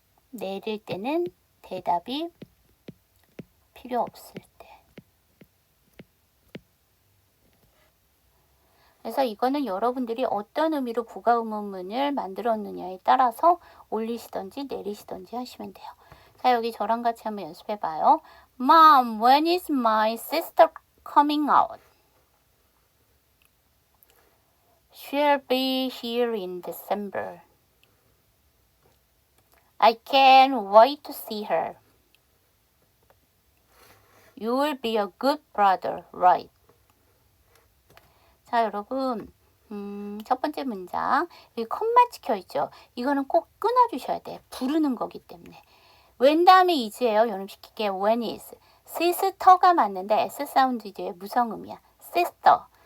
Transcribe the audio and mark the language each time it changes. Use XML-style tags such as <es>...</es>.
<ko>내릴 때는 대답이 필요 없을 때. 그래서 이거는 여러분들이 어떤 의미로 부가, 의문문을 만들었느냐에 따라서 올리시던지 내리시던지 하시면 돼요. 자, 여기 저랑 같이 한번 연습해 봐요.</ko> <en>Mom, when is my sister coming out? She'll be here in December. I can't wait to see her. You will be a good brother, right?</en> <ko>자, 여러분 첫 번째 문장 여기 컴마 찍혀있죠. 이거는 꼭 끊어주셔야 돼. 부르는 거기 때문에. when 다음에 is예요. 연음시킬게.</ko> <en>when is.</en> <ko>sister가 맞는데 s 사운드 뒤에 무성음이야. sister.</ko>